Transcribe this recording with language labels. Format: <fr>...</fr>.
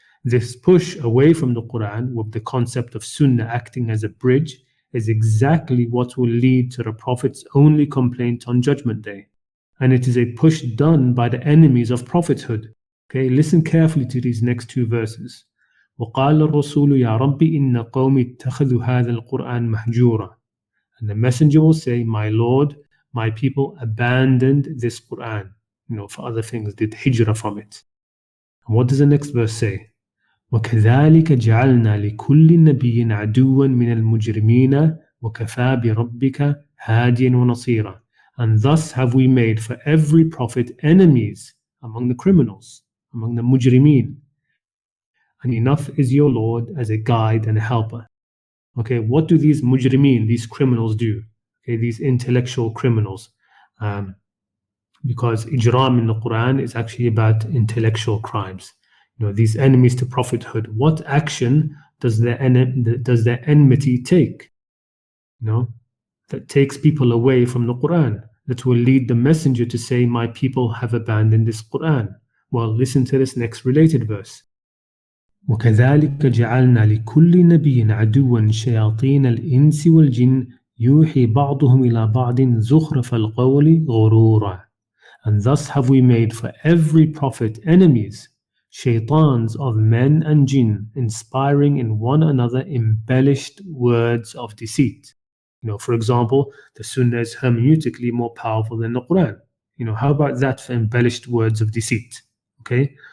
<en>This push away from the Quran with the concept of Sunnah acting as a bridge is exactly what will lead to the Prophet's only complaint on Judgment Day. And it is a push done by the enemies of prophethood. Okay, listen carefully to these next two verses.</en> <ar>وقال الرسول يا رب إن قومي اتخذوا هذا القرآن مهجورا.</ar> <en>And the messenger will say, "My Lord, my people abandoned this Quran," you know, for other things, did hijrah from it. And what does the next verse say?</en> <ar>وكذلك جعلنا لكل نبي عدوا من المجرمين وكفى بربك هاديا ونصيرا.</ar> <en>And thus have we made for every prophet enemies among the criminals, among the mujrimeen. And enough is your Lord as a guide and a helper. Okay, what do these mujrimeen, these criminals do? Okay, these intellectual criminals. Because ijram in the Quran is actually about intellectual crimes. You know, these enemies to prophethood. What action does their enmity take? You know, that takes people away from the Quran, that will lead the messenger to say, "My people have abandoned this Quran." Well, listen to this next related verse.</en> <ar>وكذلك جعلنا لكل نبي عدوا شياطين الإنس والجن يوحي بعضهم إلى بعض زخرف القول غرورا.</ar> <en>And thus have we made for every prophet enemies, shaitans of men and jinn, inspiring in one another embellished words of deceit. You know, for example, the Sunnah is hermeneutically more powerful than the Quran. You know, how about that for embellished words of deceit? Okay.</en>